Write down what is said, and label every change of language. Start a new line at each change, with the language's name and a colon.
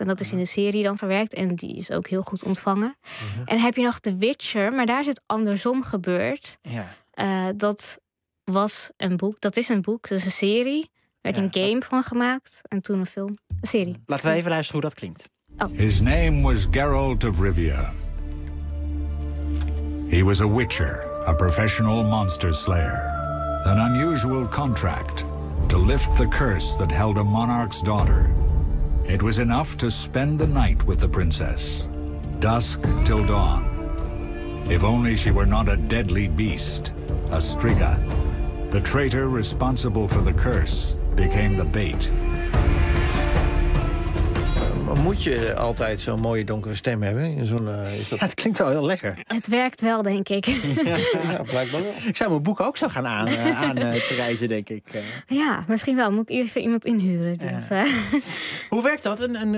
Dutch: En dat is in de serie dan verwerkt. En die is ook heel goed ontvangen. Uh-huh. En heb je nog The Witcher, maar daar is het andersom gebeurd. Ja. Dat was een boek. Dat is een boek. Dat is een serie. Er werd een game van gemaakt. En toen een film. Een serie. Laten we even luisteren hoe dat klinkt. Oh.
English: His name was Geralt of Rivia. He was a witcher. A professional monster slayer. An unusual contract. To lift the curse that held a monarch's daughter. It was enough to spend the night with the princess. Dusk till dawn. If only she were not a deadly beast, a Striga. The traitor responsible for the curse became the bait.
Dutch: Moet je altijd zo'n mooie donkere stem hebben? Het klinkt wel heel lekker. Het werkt wel, denk ik. Ja, blijkbaar wel. Ik zou mijn boek ook zo gaan aanprijzen, denk ik. Ja, misschien wel. Moet ik even iemand inhuren. Dus. Ja. Hoe werkt dat?